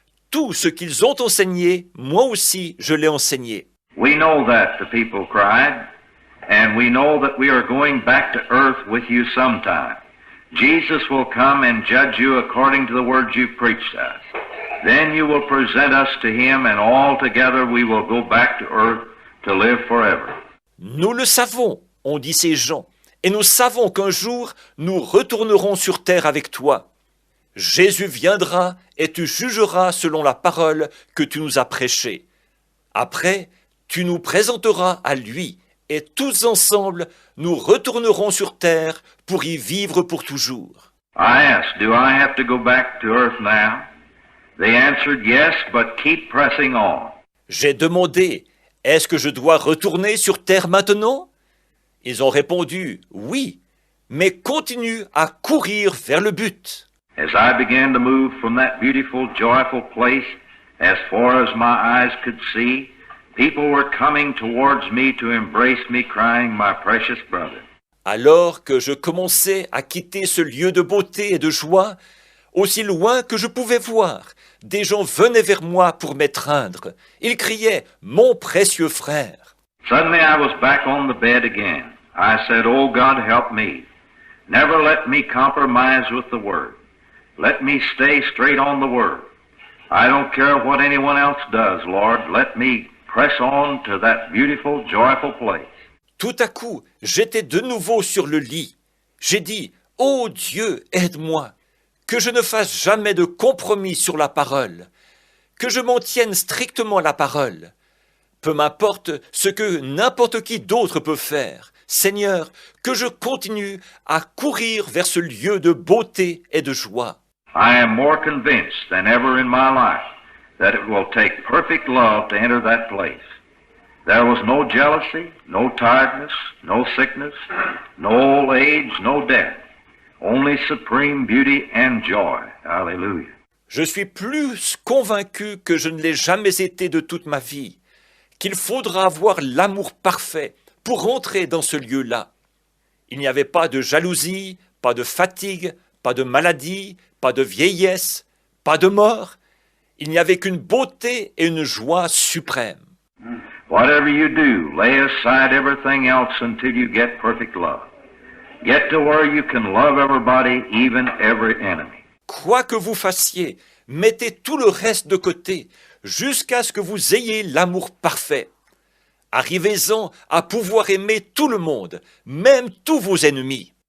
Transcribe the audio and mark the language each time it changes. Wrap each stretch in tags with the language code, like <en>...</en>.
<fr>Tout ce qu'ils ont enseigné, moi aussi, je l'ai enseigné.</fr> <en>We know that, the people cried, and we know that we are going back to earth with you sometime. Jesus will come and judge you according to the words you preached us. Then you will present us to him, and all together we will go back to earth to live forever.</en> <fr>Nous le savons, ont dit ces gens, et nous savons qu'un jour, nous retournerons sur terre avec toi. Jésus viendra et tu jugeras selon la parole que tu nous as prêchée. Après, tu nous présenteras à lui, et tous ensemble, nous retournerons sur terre pour y vivre pour toujours.</fr> <en>I asked, do I have to go back to earth now? They answered, yes, but keep pressing on.</en> <fr>J'ai demandé, est-ce que je dois retourner sur terre maintenant? Ils ont répondu, oui, mais continue à courir vers le but.</fr> <en>As I began to move from that beautiful, joyful place, as far as my eyes could see, people were coming towards me to embrace me, crying, my precious brother.</en> <fr>Alors que je commençais à quitter ce lieu de beauté et de joie, aussi loin que je pouvais voir, des gens venaient vers moi pour m'étreindre. Ils criaient « Mon précieux frère !»</fr> <en>Suddenly I was back on the bed again. I said, oh God, help me. Never let me compromise with the Word. Let me stay straight on the Word. I don't care what anyone else does, Lord. Let me press on to that beautiful, joyful place.</en> <fr>Tout à coup, j'étais de nouveau sur le lit. J'ai dit « Ô Dieu, aide-moi !» Que je ne fasse jamais de compromis sur la parole, que je m'en tienne strictement à la parole. Peu m'importe ce que n'importe qui d'autre peut faire, Seigneur, que je continue à courir vers ce lieu de beauté et de joie.</fr> <en>I am more convinced than ever in my life that it will take perfect love to enter that place. There was no jealousy, no tiredness, no sickness, no old age, no death. Only supreme beauty and joy. Hallelujah.</en> <fr>Je suis plus convaincu que je ne l'ai jamais été de toute ma vie, qu'il faudra avoir l'amour parfait pour entrer dans ce lieu-là. Il n'y avait pas de jalousie, pas de fatigue, pas de maladie, pas de vieillesse, pas de mort. Il n'y avait qu'une beauté et une joie suprême.</fr> <en>Whatever you do, lay aside everything else until you get perfect love. Get to where you can love everybody, even every enemy.</en> <fr>Quoi que vous fassiez, mettez tout le reste de côté, jusqu'à ce que vous ayez l'amour parfait. Arrivez-en à pouvoir aimer tout le monde, même tous vos ennemis.</fr>